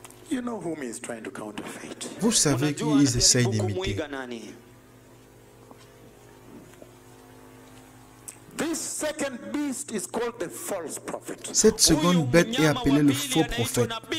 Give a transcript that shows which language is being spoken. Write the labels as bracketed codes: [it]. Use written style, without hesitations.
[en] You know whom he is trying to counterfeit. [fr] Vous savez qu'ils essayent d'imiter. [en] This second beast is called the false prophet. [fr] Cette seconde bête est appelée le faux prophète.